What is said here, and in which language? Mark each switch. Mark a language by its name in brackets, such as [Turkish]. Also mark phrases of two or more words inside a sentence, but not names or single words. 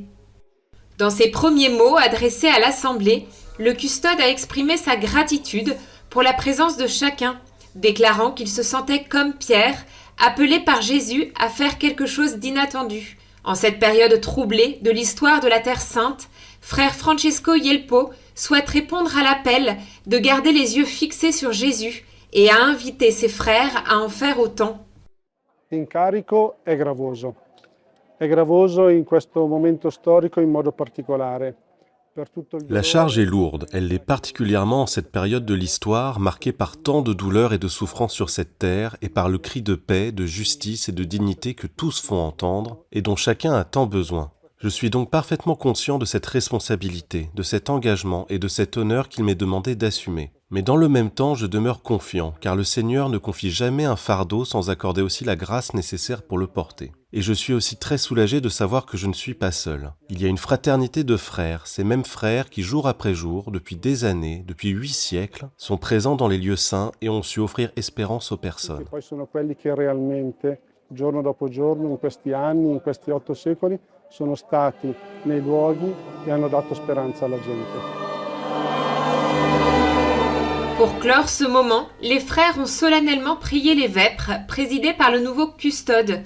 [French] Dans ses premiers mots adressés à l'Assemblée, le custode a exprimé sa gratitude pour la présence de chacun, déclarant qu'il se sentait comme Pierre, appelé par Jésus à faire quelque chose d'inattendu. En cette période troublée de l'histoire de la Terre Sainte, frère Francesco Yelpo souhaite répondre à l'appel de garder les yeux fixés sur Jésus et a invité ses frères à en faire autant. [Italian] L'incarico è gravoso. È gravoso in questo momento storico in modo particolare. [French] La charge est lourde, elle l'est particulièrement en cette période de l'histoire marquée par tant de douleurs et de souffrances sur cette terre et par le cri de paix, de justice et de dignité que tous font entendre et dont chacun a tant besoin. Je suis donc parfaitement conscient de cette responsabilité, de cet engagement et de cet honneur qu'il m'est demandé d'assumer. Mais dans le même temps, je demeure confiant, car le Seigneur ne confie jamais un fardeau sans accorder aussi la grâce nécessaire pour le porter. Et je suis aussi très soulagé de savoir que je ne suis pas seul. Il y a une fraternité de frères, ces mêmes frères qui, jour après jour, depuis des années, depuis 8 siècles, sont présents dans les lieux saints et ont su offrir espérance aux personnes. [Italian] Poi sono quelli che realmente, giorno dopo giorno, in questi anni, in questi 8 secoli, sono stati nei luoghi e hanno dato speranza alla gente. [French] Pour clore ce moment, les frères ont solennellement prié les vêpres, présidés par le nouveau custode.